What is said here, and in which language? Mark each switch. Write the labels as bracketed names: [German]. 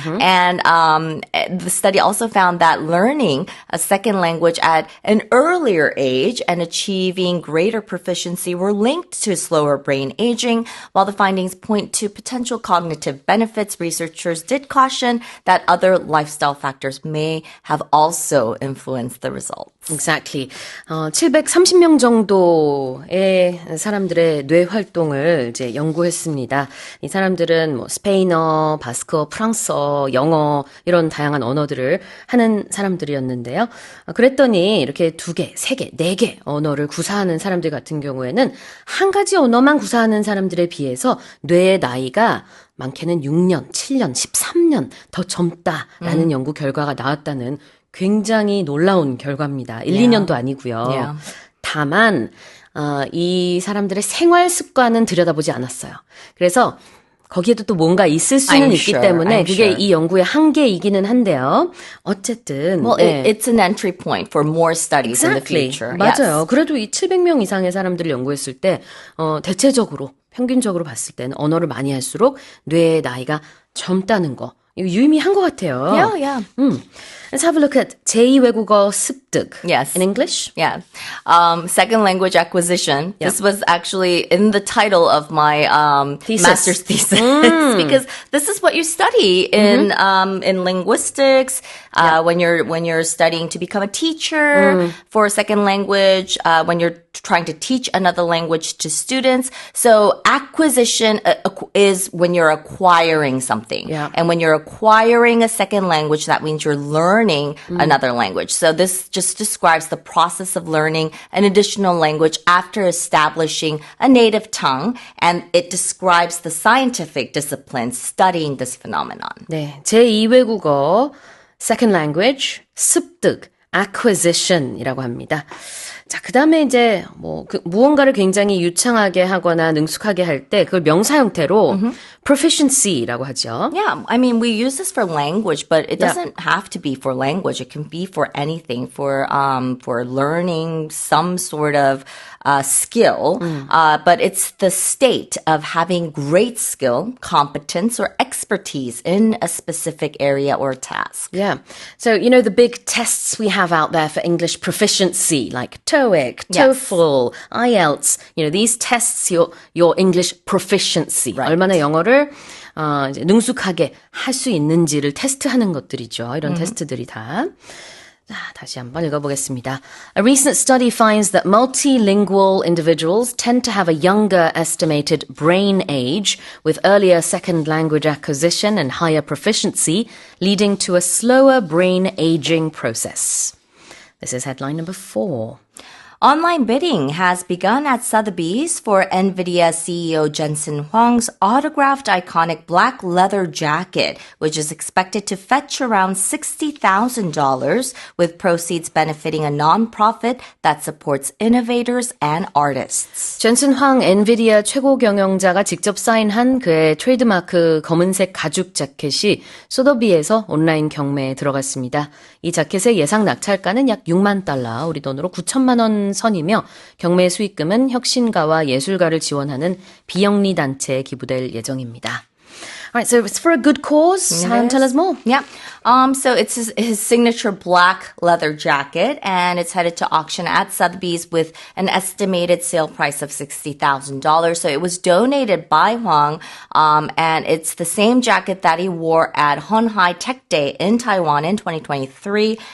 [English] And the study also found that learning a second language at an earlier age and achieving greater proficiency were linked to slower brain aging. While the findings point to potential cognitive benefits, researchers did caution that other lifestyle factors may have also influenced the results. Exactly. [Korean] 730명 정도의 사람들의 뇌 활동을 이제 연구했습니다. 이 사람들은 뭐 스페인어, 바스크어, 프랑스어, 영어 이런 다양한 언어들을 하는 사람들이었는데요. 그랬더니 이렇게 2개, 3개, 4개 언어를 구사하는 사람들 같은 경우에는 한 가지 언어만 구사하는 사람들에 비해서 뇌의 나이가 많게는 6년, 7년, 13년 더 젊다라는 연구 결과가 나왔다는 굉장히 놀라운 결과입니다. 1, 2년도 아니고요. [English] Yeah. [Korean] 다만 이 사람들의 생활 습관은 들여다보지 않았어요. 그래서 거기에도 또 뭔가 있을 수는 있기 때문에 그게 이 연구의 한계이기는 한데요. 어쨌든 [English] Well, it's an entry point for more studies in the future. [Korean] 맞아요. 그래도 이 700명 이상의 사람들을 연구했을 때 대체적으로 평균적으로 봤을 때는 언어를 많이 할수록 뇌의 나이가 젊다는 거 이거 유의미한 것 같아요. [English] Yeah. Let's have a look at [Korean] 제2 외국어 습득. [English] Yes. In English? Yeah. Second language acquisition. Yeah. This was actually in the title of my Thesis. master's thesis because this is what you study in linguistics when you're studying to become a teacher for a second language, when you're trying to teach another language to students. So acquisition is when you're acquiring something. Yeah. And when you're acquiring a second language, that means you're learning another language. So this just describes the process of learning an additional language after establishing a native tongue, and it describes the scientific discipline studying this phenomenon. [Korean] 네, 제2 외국어 second language 습득 acquisition이라고 합니다. 자, 그다음에 이제 무언가를 굉장히 유창하게 하거나 능숙하게 할 때 그걸 명사 형태로 proficiency라고 하죠. [English] Yeah, I mean, we use this for language, but it doesn't have to be for language. It can be for anything, for learning some sort of skill. But it's the state of having great skill, competence, or expertise in a specific area or task. Yeah. So, you know, the big tests we have out there for English proficiency, like TOEIC, TOEFL, IELTS, you know, these tests your English proficiency. Right. [Korean] 얼마나 영어를 이제 능숙하게 할 수 있는지를 테스트하는 것들이죠. 이런 테스트들이 다. 자, 다시 한번 읽어보겠습니다. [English] A recent study finds that multilingual individuals tend to have a younger estimated brain age with earlier second language acquisition and higher proficiency, leading to a slower brain aging process. This is headline number 4. Online bidding has begun at Sotheby's for NVIDIA CEO Jensen Huang's autographed iconic black leather jacket, which is expected to fetch around $60,000, with proceeds benefiting a nonprofit that supports innovators and artists. [Korean] 젠슨 황 엔비디아 최고 경영자가 직접 사인한 그의 트레이드마크 검은색 가죽 자켓이 소더비에서 온라인 경매에 들어갔습니다. 이 자켓의 예상 낙찰가는 약 6만 달러, 우리 돈으로 9천만 원 선이며 경매 수익금은 혁신가와 예술가를 지원하는 비영리 단체에 기부될 예정입니다. [English] Right, so it's for a good cause. Tell us more. Yeah. So it's his signature black leather jacket, and it's headed to auction at Sotheby's with an estimated sale price of $60,000. So it was donated by Hwang, and it's the same jacket that he wore at Honhai Tech Day in Taiwan in 2023.